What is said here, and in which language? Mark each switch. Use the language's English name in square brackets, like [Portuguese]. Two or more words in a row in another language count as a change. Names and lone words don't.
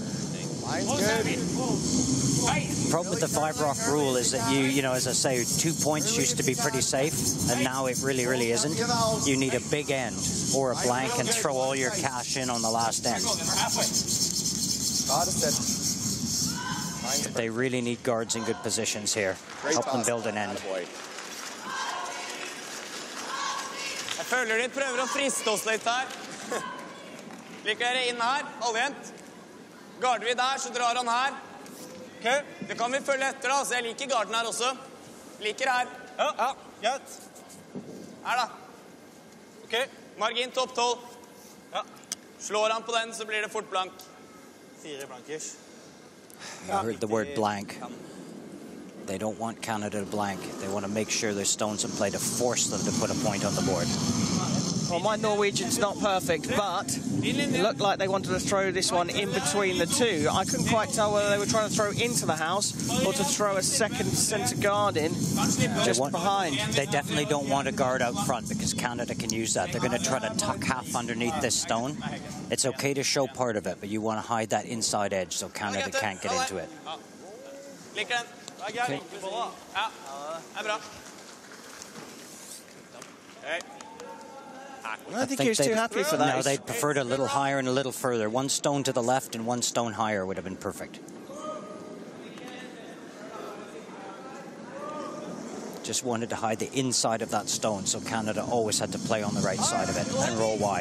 [English] Problem with the 5-rock rule is that you know, as I say, 2 points used to be pretty safe, and now it really, really isn't. You need a big end or a blank and throw all your cash in on the last end. They really need guards in good positions here. Help them build an end. [Norwegian] Jeg føler de prøver å friste oss litt her. Liker dere inn her, allient. Garder vi der, så drar han her. Det kan vi følge etter da, så jeg liker garden her også. Liker her. Ja, greit. Her da. Margin topp 12. Slår han på den, så blir det fort blank. 4 blankers. [English] You heard the word blank. They don't want Canada to blank. They want to make sure there's stones in play to force them to put a point on the board. Well, my Norwegian's not perfect, but it looked like they wanted to throw this one in between the two. I couldn't quite tell whether they were trying to throw into the house or to throw a second centre guard in just behind. They definitely don't want a guard out front because Canada can use that. They're going to try to tuck half underneath this stone. It's okay to show part of it, but you want to hide that inside edge so Canada can't get into it. [Norwegian] Liker den. Okay. Ja, det bra. [English] I think he was too happy for that. No, they'd preferred a little higher and a little further. 1 stone to the left and 1 stone higher would have been perfect. Just wanted to hide the inside of that stone, so Canada always had to play on the right side of it and roll wide.